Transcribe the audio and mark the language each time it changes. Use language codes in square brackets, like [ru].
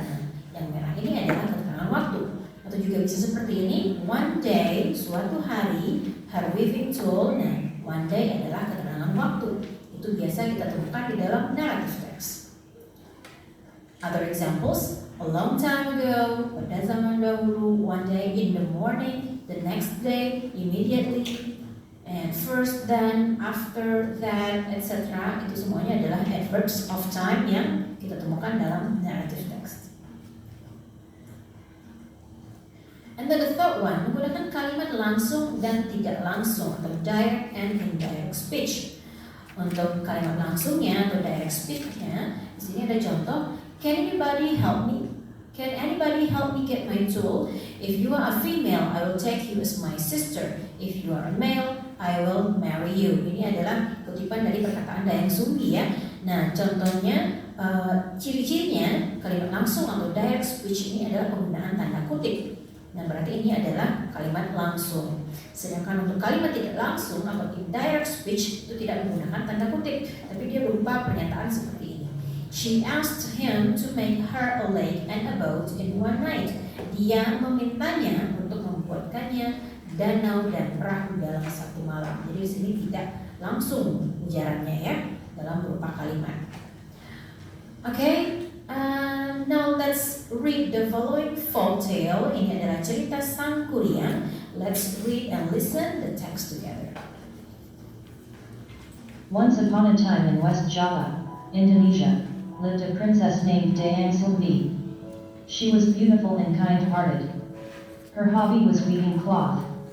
[id] Nah, yang merah ini adalah keterangan waktu. Atau juga bisa seperti ini, [en] one day, [id] suatu hari, [en] her weaving tool. [id] Nah, one day adalah keterangan waktu. Itu biasa kita temukan di dalam narrative text. [en] Other examples, a long time ago, [id] pada zaman dahulu, [en] one day in the morning, the next day, immediately, and first then, after that, etc. [id] Itu semuanya adalah adverbs of time yang kita temukan dalam narrative text. [en] And then the third one, [id] menggunakan kalimat langsung dan tidak langsung atau [en] direct and indirect speech. [id] Untuk kalimat langsungnya atau direct speech-nya, di sini ada contoh, [en] can anybody help me? Can anybody help me get my tool? If you are a female, I will take you as my sister. If you are a male, I will marry you. [id] Ini adalah kutipan dari perkataan Dayang Sumbi ya. Nah, contohnya, ciri-cirinya kalimat langsung atau direct speech ini adalah penggunaan tanda kutip. Nah, berarti ini adalah kalimat langsung. Sedangkan untuk kalimat tidak langsung atau indirect speech itu tidak menggunakan tanda kutip, tapi dia berupa pernyataan seperti ini. [en] She asked him to make her a lake and a boat in one night. [id] Dia memintanya untuk membuatkannya danau dan perahu dalam satu malam. Jadi di sini tidak langsung ujarannya ya dalam berupa kalimat. Okay. [en] Now let's read the following folk tale. [id] Ini adalah cerita Sang Kuryang. [en] Let's read and listen the text together. Once upon a time in West Java, Indonesia, lived a princess named Dayang Sumbi. She was beautiful and kind-hearted. Her hobby was weaving cloth.